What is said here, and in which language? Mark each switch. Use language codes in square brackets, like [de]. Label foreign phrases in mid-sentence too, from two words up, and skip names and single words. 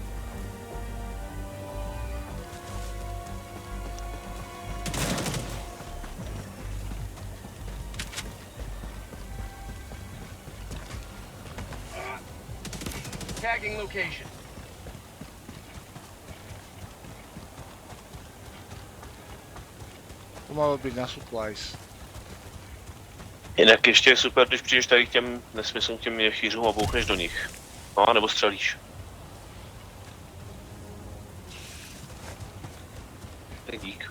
[en] Tagging location. [sk] To malo byť na supplies. [cs] Jinak ještě je super, když přijdeš tady k těm nesmyslům, k těm jechýřům a bouchneš do nich. No, nebo střelíš. Tak dík.